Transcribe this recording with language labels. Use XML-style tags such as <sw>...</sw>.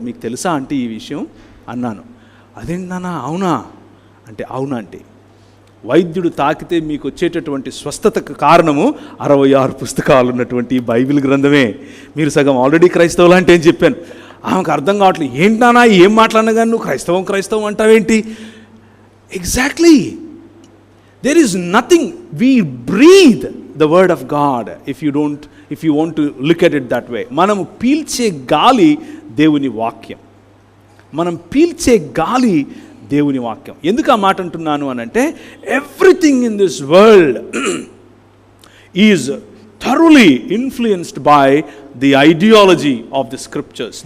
<te>మీకు తెలుసా అంటే ఈ విషయం అన్నాను. అదేంటి నాన్న, అవునా అంటే, అవునా అంటే వైద్యుడు తాకితే మీకు వచ్చేటటువంటి స్వస్థతకు కారణము 66 పుస్తకాలు ఉన్నటువంటి ఈ బైబిల్ గ్రంథమే. మీరు సగం ఆల్రెడీ క్రైస్తవులు అంటే అని చెప్పాను. ఆమెకు అర్థం కావట్లేదు, ఏంటన్నా ఏం మాట్లాడినా కానీ నువ్వు క్రైస్తవం అంటావేంటి?</te> <en>Exactly, there is nothing, we breathe the word of God if you want to look at it that way.</en> <te>మనము పీల్చే గాలి దేవుని వాక్యం, మనం పీల్చే గాలి దేవుని వాక్యం. ఎందుకు ఆ మాట అంటున్నాను అని అంటే,</te> <en>Everything in this world is thoroughly influenced by the ideology of the scriptures.</en>